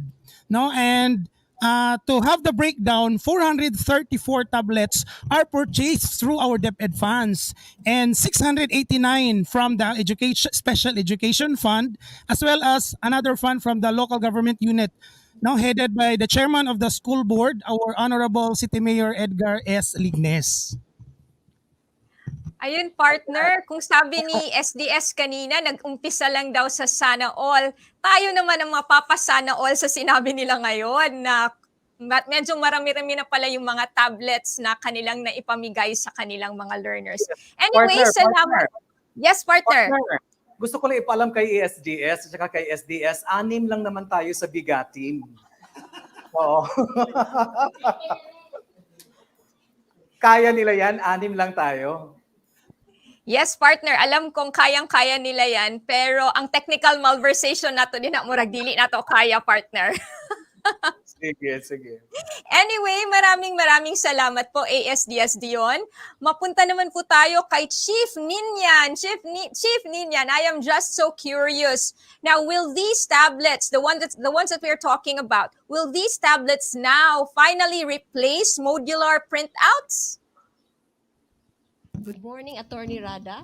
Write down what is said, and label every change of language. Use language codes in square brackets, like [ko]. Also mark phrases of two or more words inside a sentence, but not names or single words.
[en] No, and to have the breakdown, 434 tablets are purchased through our DepEd funds and 689 from the Special Education Fund, as well as another fund from the local government unit, now headed by the chairman of the school board, our Honorable City Mayor Edgar S. Lignes. [tl] Ayun, partner, kung sabi ni SDS kanina, nag-umpisa lang daw sa [en] sana all. [tl] Tayo naman ang mapapasana all sa sinabi nila ngayon na medyo marami-rami na pala yung mga tablets na kanilang naipamigay sa kanilang mga learners. Anyway, salamat. [en] Yes, partner. [tl] Gusto ko lang ipaalam kay ASDS at saka kay SDS, 6 lang naman tayo sa BigaTEN. Oo. Kaya nila yan, 6 lang tayo. [en] Yes, partner. [tl] Alam kong kayang-kaya nila yan, pero ang [en] technical malversation [ceb] nato din na murag dili nato kaya, [tl] partner. Sige. Anyway, maraming salamat po, ASDS Dion. Mapunta naman po tayo kay Chief Ninian. [en] Chief Ninian, I am just so curious. Now, will these tablets, the ones that we're talking about, will these tablets now finally replace modular printouts? Good morning, Attorney Rada.